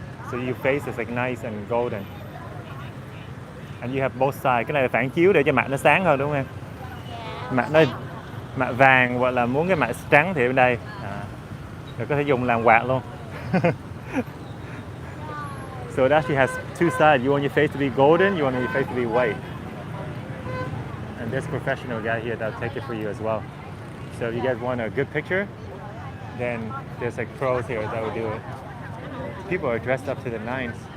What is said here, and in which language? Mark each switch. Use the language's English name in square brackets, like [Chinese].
[English] So your face is like nice and golden. And you have both sides. [Vietnamese] Cái này là phản chiếu để cho mặt nó sáng hơn đúng không em? Mặt vàng hoặc là muốn cái mặt trắng thì bên đây. Rồi có thể dùng làm quạt luôn. [English] So it actually has two sides. You want your face to be golden, you want your face to be white. And this professional guy here that'll take it for you as well. So if you guys want a good picture, then there's like pros here that will do it. People are dressed up to the nines.